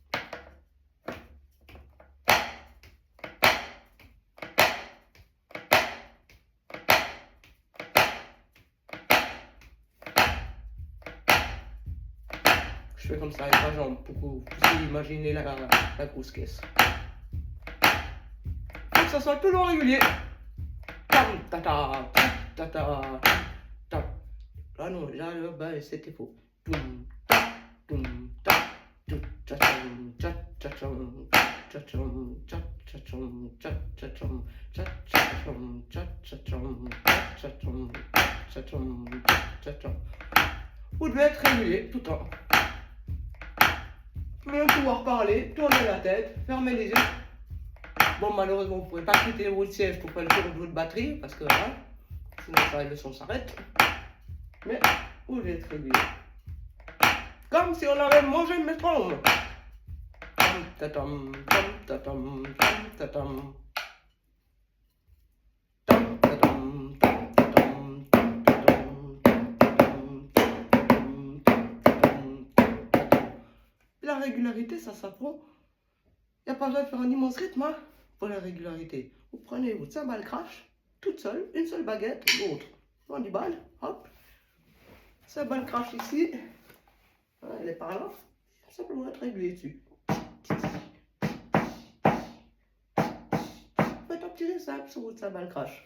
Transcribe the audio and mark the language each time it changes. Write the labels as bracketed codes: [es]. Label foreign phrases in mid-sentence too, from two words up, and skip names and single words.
[fr] Je fais comme ça avec ma jambe pour que vous puissiez imaginer la grosse caisse. Faut que ça soit toujours régulier. Tam, tata, tata, tam. Ah non, là, bah, c'était faux. Toum, ta, toum, ta, toum, tchacham, tchacham, tchacham, tchacham, tchacham, tchacham, tchacham, tchacham, tchacham, tchacham. Vous devez être régulier tout le temps. Même pouvoir parler, tourner la tête, fermer les yeux. Bon, malheureusement, vous ne pouvez pas quitter votre siège pour faire le tour de votre batterie, parce que hein, sinon le son s'arrête. Mais vous devez être régulier. Comme si on avait mangé le métronome. Tam tatam, tam tatam, tam tatam. Tam tatam, tam tatam, tam tatam, tam tatam, tam tatam, tam tatam. La régularité, ça s'apprend. Il n'y a pas besoin de faire un immense rythme hein, pour la régularité. Vous prenez votre cymbale crash, toute seule, une seule baguette, l'autre. On dit balle, hop. Cymbale crash ici. Elle est par là. Simplement être régulier dessus. Faites un petit rythme simple sur votre cymbale crash.